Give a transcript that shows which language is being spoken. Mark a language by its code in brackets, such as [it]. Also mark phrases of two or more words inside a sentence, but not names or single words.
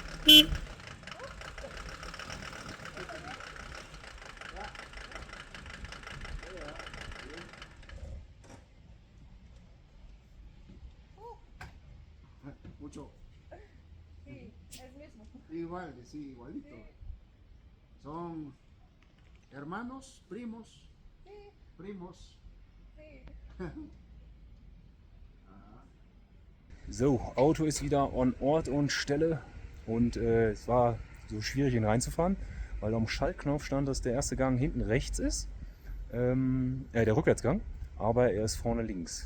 [es] Mucho. Igual, sí, igualito. Son hermanos, primos, primos. [de] So, Auto ist wieder an Ort und Stelle und es war so schwierig, ihn reinzufahren, weil am Schaltknopf stand, dass der erste Gang hinten rechts ist, der Rückwärtsgang, aber er ist vorne links.